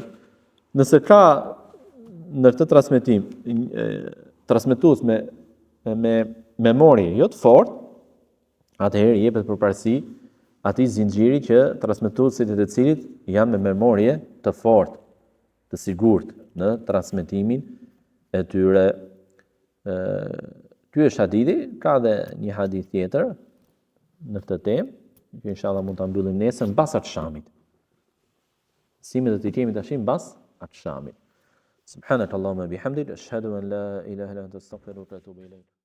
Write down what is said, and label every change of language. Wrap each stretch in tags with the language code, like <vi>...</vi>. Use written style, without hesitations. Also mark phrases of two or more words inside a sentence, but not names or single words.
<sq>Nëse ka në këtë transmetim transmetues me memorie jo të fortë, atëherë jepet përparësi atij zinxhiri që transmetuesit e të cilit janë me memorie të fortë, të sigurt në transmetimin e tyre. Ky është hadithi, ka dhe një hadith tjetër në këtë temë, që inshallah mund ta mbyllim nesër mbas akşamit. Simet do t'i kemi tash mbas akşamit.</sq> <ar>سبحانك اللهم وبحمدك أشهد أن لا إله إلا أنت أستغفرك وأتوب إليك.</ar>